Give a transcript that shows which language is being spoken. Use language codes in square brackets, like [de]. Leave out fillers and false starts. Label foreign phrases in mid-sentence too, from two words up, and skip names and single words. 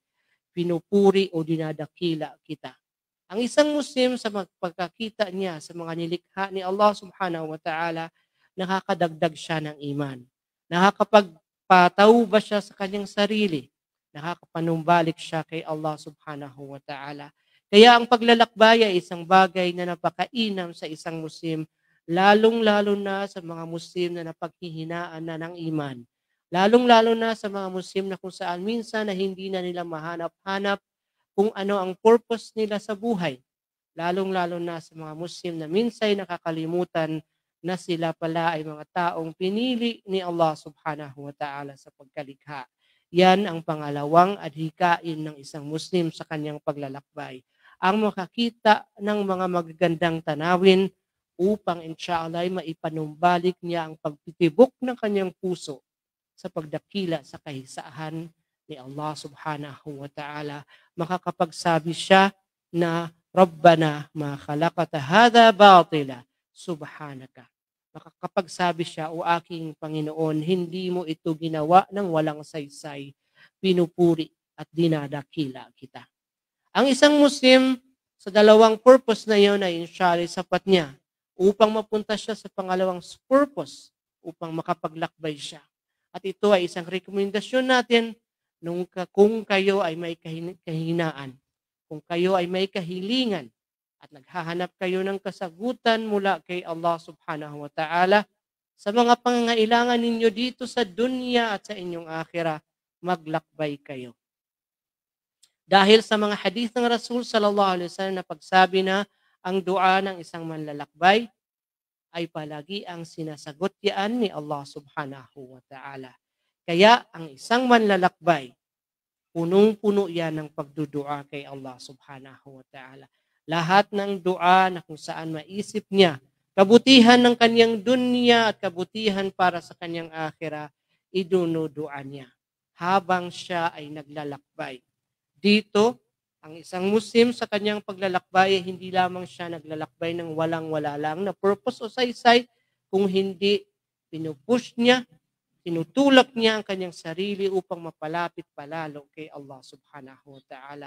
[tl] Pinupuri o dinadakila kita. Ang isang Muslim sa pagkakita niya sa mga nilikha ni Allah [ar] سبحانه وتعالى, [tl] nakakadagdag siya ng iman. Nakakapagpatauba siya sa kanyang sarili. Nakakapanumbalik siya kay Allah [ar] سبحانه وتعالى. [tl] Kaya ang paglalakbay ay isang bagay na napakainam sa isang Muslim, lalong-lalo na sa mga Muslim na napaghihinaan na ng iman. Lalong-lalo na sa mga Muslim na kung saan minsan na hindi na nila mahanap-hanap kung ano ang purpose nila sa buhay. Lalong-lalo na sa mga Muslim na minsan nakakalimutan na sila pala ay mga taong pinili ni Allah [ar] سبحانه وتعالى [tl] sa pagkalikha. Yan ang pangalawang adhikain ng isang Muslim sa kanyang paglalakbay. Ang makakita ng mga magagandang tanawin upang inshallah ay maipanumbalik niya ang pagtitibok ng kanyang puso sa pagdakila sa kahisahan ni Allah [ar] سبحانه وتعالى. [tl] Makakapagsabi siya na [ar] ربنا ما خلقت هذا باطلا سبحانك. [tl] Makakapagsabi siya, O aking Panginoon, hindi mo ito ginawa ng walang saysay, pinupuri at dinadakila kita. Ang isang Muslim sa dalawang purpose na yon ay inshallah sapat niya upang mapunta siya sa pangalawang purpose, upang makapaglakbay siya. At ito ay isang rekomendasyon natin kung kayo ay may kahinaan, kung kayo ay may kahilingan, at naghahanap kayo ng kasagutan mula kay Allah [ar] سبحانه وتعالى [tl] sa mga pangangailangan ninyo dito sa dunya at sa inyong akhirah, maglakbay kayo. Dahil sa mga hadith ng [ar] رسول صلى الله عليه وسلم [tl] na pagsabi na ang dua ng isang manlalakbay ay palagi ang sinasagot yan ni Allah [ar] سبحانه وتعالى. [tl] Kaya ang isang manlalakbay, punong-puno yan ng pagdudua kay Allah [ar] سبحانه وتعالى. [tl] Lahat ng dua na kung saan maisip niya, kabutihan ng kanyang dunya at kabutihan para sa kanyang akhirah, idunudua niya habang siya ay naglalakbay. Dito, ang isang Muslim sa kanyang paglalakbay, hindi lamang siya naglalakbay ng walang-wala lang na purpose o saysay, kung hindi pinupush niya, tinutulak niya ang kanyang sarili upang mapalapit palalo kay Allah [ar] سبحانه وتعالى.